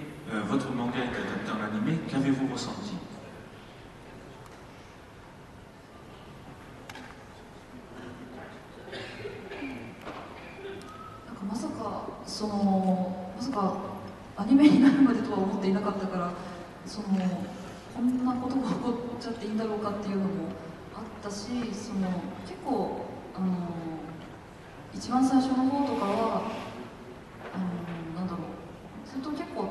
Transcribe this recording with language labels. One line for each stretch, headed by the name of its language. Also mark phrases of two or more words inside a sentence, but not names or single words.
French: votre manga est adapté en animé, qu'avez-vous ressenti?
Japanese: まさかアニメになるまでとは思っていなかったから、こんなことが起こっちゃっていいんだろうかっていうのもあったし、結構一番最初の方とかはなんだろう、ずっと